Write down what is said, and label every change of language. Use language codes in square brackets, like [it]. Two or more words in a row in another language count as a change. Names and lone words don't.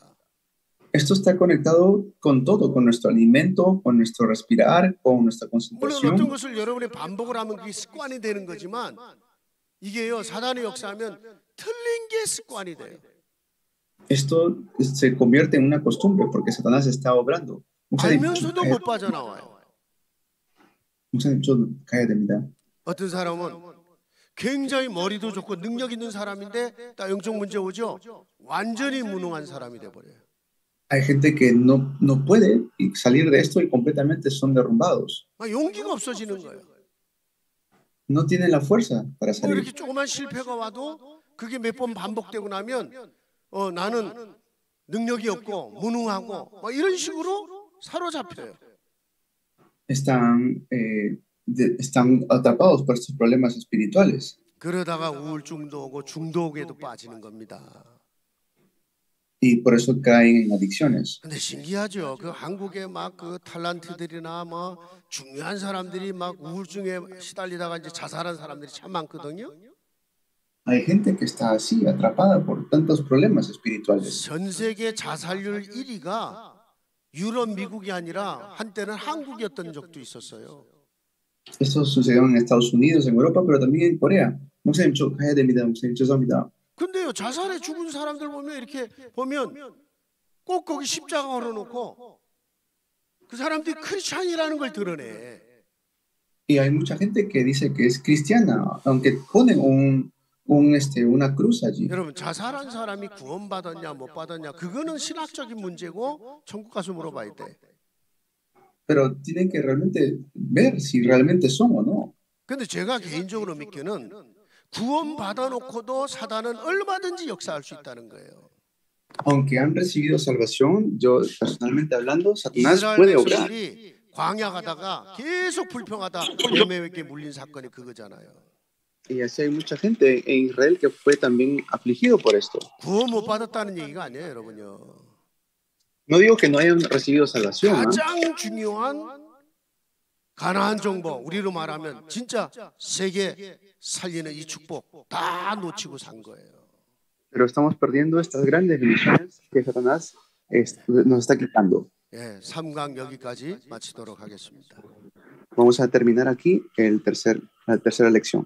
[es] Esto está conectado con todo, con nuestro alimento, con nuestro respirar, con nuestra [ko] 물론 어떤 [es] concentración. [ko] 것을 여러분의 반복을 하면 그게 습관이 되는 거지만 이게요 사단의 역사하면 틀린 게 습관이 돼요. [es] Esto se convierte en una costumbre porque Satanás está obrando. [ko] 알면서도 못 빠져나와요. 목사님, 저 가야 됩니다. 어떤 사람은 굉장히 머리도 좋고 능력 있는 사람인데 딱 영적 문제 오죠. 완전히 무능한 사람이 돼버려요. [es] Hay gente que no puede salir de esto y completamente son derrumbados. [ko] 막 용기가 없어지는 거예요. [es] No tienen la fuerza para [ko] 뭐 [es] salir. [ko] 이렇게 조그만 실패가 와도 그게 몇 번 반복되고 나면 나는 능력이 없고 무능하고 막 이런 식으로 사로잡혀요. [es] Están atrapados por estos problemas espirituales. [ko] 그러다가 우울증도 오고 중독에도 빠지는 겁니다. [es] Y por eso caen en adicciones. [ko] 근데 신기하죠. 그 한국의 막 그 탤런트들이나 뭐 중요한 사람들이 막 우울증에 시달리다가 이제 자살한 사람들이 참 많거든요. [es] Hay gente que está así, atrapada por tantos problemas espirituales. [ko] 전 세계 자살률 1위가 유럽, 미국이 아니라 한때는 한국이었던 적도 있었어요. [es] Esto sucedió en Estados Unidos, en Europa, pero también en Corea. [ko] 목사님, 저 가야 됩니다. 목사님, 죄송합니다. 근데요, 자살에 죽은 사람들 보면 이렇게 보면 꼭 거기 십자가 걸어놓고 그 사람들이 크리스찬이라는 걸 드러내. [es] Y hay mucha gente que dice que es cristiana, aunque ponen una cruz allí. [ko] 여러분, 자살한 사람이 구원받았냐 못 받았냐 그거는 신학적인 문제고 천국 가서 물어봐야 돼. [es] pero tienen que realmente ver si realmente son o no. [ko] 근데 제가 개인적으로 믿기는 구원 받아놓고도 사단은 얼마든지 역사할 수 있다는 거예요. [es] Aunque han recibido salvación, yo personalmente hablando, Satanás [ko] 이스라엘 [es] puede obrar. [ko] 백성들이 광야 가다가 계속 불평하다 뱀에게 물린 사건이 그거잖아요. [es] Y así hay mucha gente en Israel que fue también afligido por esto. [ko] 구원 못 받았다는 얘기가 아니에요, 여러분요. [es] No digo que no hayan recibido salvación, ¿ah? [ko] 가장 중요한 가나안 정보, 우리로 말하면 진짜 세계 살리는 이 축복 다 놓치고 산 거예요. [es] Pero estamos perdiendo estas grandes bendiciones que Satanás nos está quitando. [ko] 예, 3강 여기까지 마치도록 하겠습니다. [es] Vamos a terminar aquí la tercera lección.